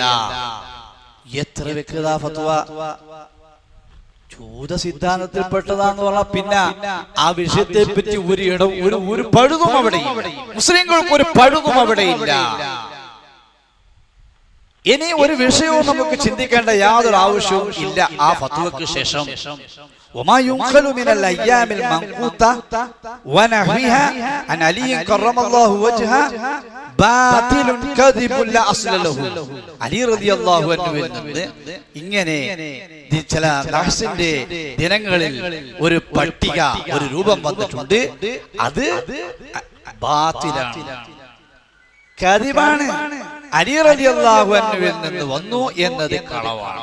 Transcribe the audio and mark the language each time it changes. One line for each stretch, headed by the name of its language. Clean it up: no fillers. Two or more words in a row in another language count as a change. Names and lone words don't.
Malayalam: എത്ര വ്യക്തത ഫത്വ! ജൂത സിദ്ധാന്തത്തിൽപ്പെട്ടതാന്ന് പറഞ്ഞാൽ പിന്നെ ആ വിഷയത്തെ പറ്റി ഒരു പഴുതും അവിടെ മുസ്ലിങ്ങൾക്ക് ഒരു പഴുതും അവിടെ ഇല്ല. ഇനി ഒരു വിഷയവും നമുക്ക് ചിന്തിക്കേണ്ട യാതൊരു ആവശ്യവും ഇല്ല ആ ഫത്വക്ക് ശേഷം.
Arabic: وما ينقل من الأيام المنقوطة ونحوها عن علي كرم الله وجهه باطل كذب لا أصل له.
Malayalam: അലി
Arabic: رضي الله عنه
Malayalam: നിന്ന് ഇങ്ങനെ ചില നഹ്സിന്റെ ദിനങ്ങളിൽ ഒരു പട്ടിക, ഒരു രൂപം വന്നിട്ടുണ്ട്. അത് ബാത്തിലാണ്, കദിബാണ്. അലി
Arabic: رضي الله عنه
Malayalam: നിന്ന് വന്നു എന്നത് കളവാണ്.